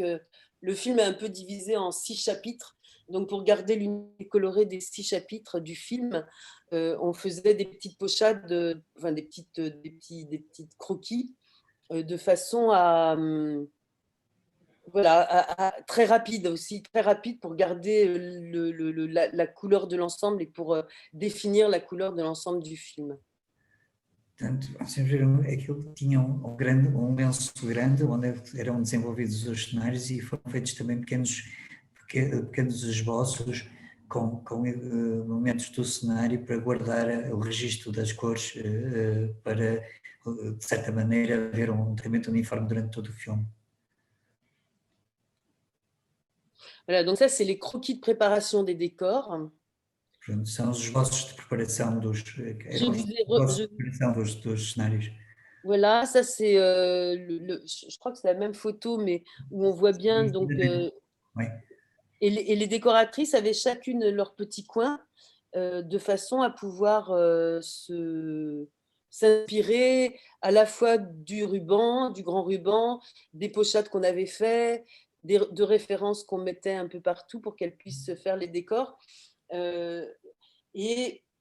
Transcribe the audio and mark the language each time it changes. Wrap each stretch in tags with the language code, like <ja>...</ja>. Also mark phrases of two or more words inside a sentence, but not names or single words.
<fr>Le film est un peu divisé en 6 chapitres, donc pour garder l'unité colorée des 6 chapitres du film, on faisait des petites pochades, enfin des petites croquis, de façon très rapide aussi, très rapide pour garder la couleur de l'ensemble et pour définir la couleur de l'ensemble du film.</fr> <pt>Portanto, vocês viram, aquilo tinha um lenço grande onde eram desenvolvidos os cenários, e foram feitos também pequenos esboços com momentos do cenário para guardar o registro das cores, para, de certa maneira, haver um tratamento uniforme durante todo o filme.</pt> <fr>Voilà, donc ça, c'est les croquis de préparation des décors.</fr> <pt>São os esboços de preparação dos cenários.</pt> <fr>Voilà, ça c'est, je crois que c'est la même photo, mais où on voit bien, donc, oui. Et les décoratrices avaient chacune leur petit coin, de façon à pouvoir s'inspirer à la fois du grand ruban, des pochettes qu'on avait fait, de références qu'on mettait un peu partout pour qu'elles puissent se faire les décors.</fr>